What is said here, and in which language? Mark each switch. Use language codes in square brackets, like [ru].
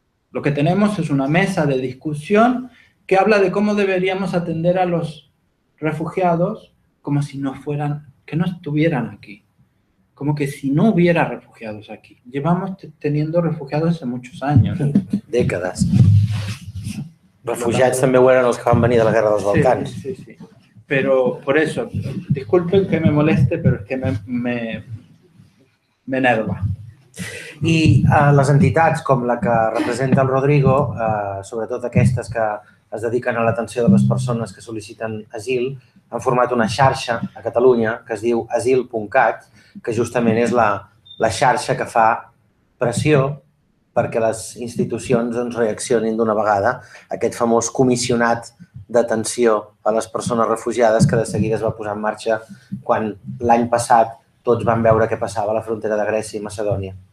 [es] Lo que tenemos es una mesa de discusión que habla de cómo deberíamos atender a los refugiados como si no fueran, que no estuvieran aquí. Como que si no hubiera refugiados aquí. Llevamos teniendo refugiados hace muchos años. [ca] Dècades. Refugiats també ho eren els que van venir de la Guerra dels Balcans. Sí, sí, sí. [es] Pero por eso, disculpen que me moleste, pero es que me enerva. [ca] I les entitats com la que representa el Rodrigo, sobretot aquestes que es dediquen a l'atenció de les persones que sol·liciten asil, han format una xarxa a Catalunya que es diu asil.cat, que justament és la xarxa que fa pressió perquè les institucions reaccionin d'una vegada a aquest famós comissionat d'atenció a les persones refugiades que de seguida es va posar en marxa quan l'any passat tots van veure què passava a la frontera de Grècia i Macedònia.